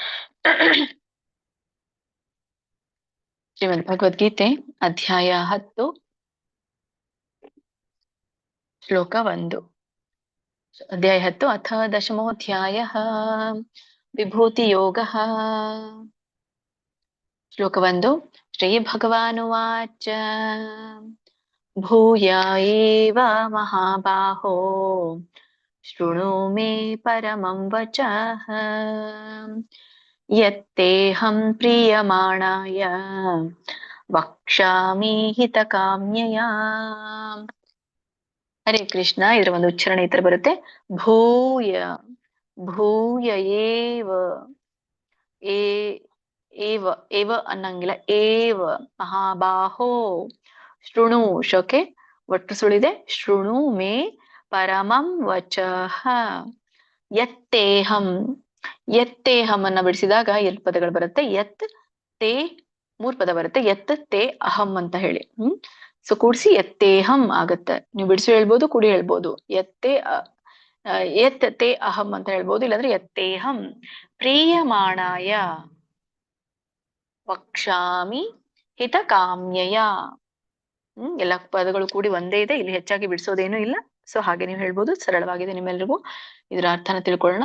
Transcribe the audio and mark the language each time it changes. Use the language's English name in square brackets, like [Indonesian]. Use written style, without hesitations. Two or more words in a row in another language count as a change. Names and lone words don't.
[Kannada] ಶ್ರೀಮದ್ ಭಗವದ್ಗೀತೆ ಅಧ್ಯಾಯ 10 ಶ್ಲೋಕ 1. [Sanskrit] ಅಧ್ಯಾಯ 10 ಅಥ ದಶಮೋऽಧ್ಯಾಯಃ ವಿಭೂತಿ ಯೋಗಃ. [Kannada] ಶ್ಲೋಕ 1. [Sanskrit] ಶ್ರೀ ಭಗವಾನುವಾಚ ಭೂಯ ಏವ ಮಹಾಬಾಹೋ ಶೃಣು ಮೇ ಪರಮಂ ವಚಃ ಯತ್ತೇಹಂ ಪ್ರೀಯಮಾಣಾಯ ವಕ್ಷ್ಯಾಮಿ ಹಿತಕಾಮ್ಯಯಾ. [Kannada] ಹರೇ ಕೃಷ್ಣ. ಇದರ ಒಂದು ಉಚ್ಚಾರಣೆ ಈ ತರ ಬರುತ್ತೆ. [Sanskrit] ಭೂಯ ಏವ ಏವ ಏವ ಅನ್ನಂಗಿಲ್ಲ. ಏವ ಮಹಾಬಾಹೋ ಶೃಣು [Kannada] ಶೋಕೆ ಒಟ್ಟು ಸುಳಿದೆ. [Sanskrit] ಶೃಣು ಮೇ ಪರಮಂ ವಚಃ ಯತ್ತೇಹಂ. [Kannada] ಯತ್ತೇಹಂ ಅನ್ನ ಬಿಡಿಸಿದಾಗ 2 ಪದಗಳು ಬರುತ್ತೆ. [Sanskrit] ಯತ್ ತೇ [Kannada] 3 ಪದ ಬರುತ್ತೆ. [Sanskrit] ಯತ್ ತೇ ಅಹಂ [Kannada] ಅಂತ ಹೇಳಿ. ಸೊ ಕೂಡಿಸಿ ಯತ್ತೇಹಂ ಆಗತ್ತೆ. ನೀವು ಬಿಡಿಸಿ ಹೇಳ್ಬೋದು, ಕೂಡಿ ಹೇಳ್ಬೋದು. [Sanskrit] ಯತ್ ತೇ ಅಹಂ [Kannada] ಅಂತ ಹೇಳ್ಬೋದು, ಇಲ್ಲಾಂದ್ರೆ [Sanskrit] ಯತ್ತೇಹಂ ಪ್ರೀಯಮಾಣಾಯ ವಕ್ಷ್ಯಾಮಿ ಹಿತಕಾಮ್ಯಯ. [Kannada] ಎಲ್ಲ ಪದಗಳು ಕೂಡಿ ಒಂದೇ ಇದೆ. ಇಲ್ಲಿ ಹೆಚ್ಚಾಗಿ ಬಿಡಿಸೋದೇನು ಇಲ್ಲ. ಸೊ ಹಾಗೆ ನೀವು ಹೇಳ್ಬೋದು. ಸರಳವಾಗಿದೆ. ನಿಮ್ಮೆಲ್ರಿಗೂ ಇದರ ಅರ್ಥನ ತಿಳ್ಕೊಳ್ಳೋಣ.